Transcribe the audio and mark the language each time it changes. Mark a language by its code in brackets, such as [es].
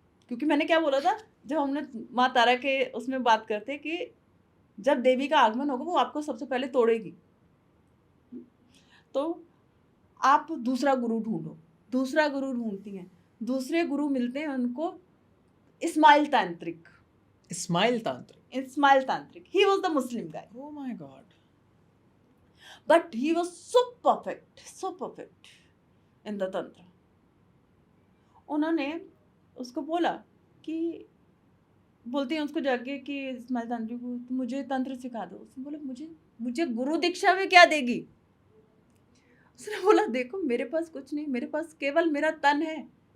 [hi] क्योंकि मैंने क्या बोला था जब हमने माँ तारा के उसमें बात करते कि जब देवी का आगमन होगा वो आपको सबसे पहले तोड़ेगी, तो आप दूसरा गुरु ढूंढो। दूसरा गुरु ढूंढती हैं, दूसरे गुरु मिलते हैं उनको इस्माइल तांत्रिक। इस्माइल तांत्रिक, [en] इस्माइल तांत्रिक, he was the Muslim guy, oh my god, but he was so perfect in the tantra. [hi] उन्होंने उसको बोला कि बोलते हैं उसको जाके कि इस्माइल तांत्रिक को तो मुझे तंत्र सिखा दो। उसने बोला मुझे गुरु दीक्षा में क्या देगी। उसने बोला देखो मेरे पास कुछ नहीं, मेरे पास केवल मेरा तन है।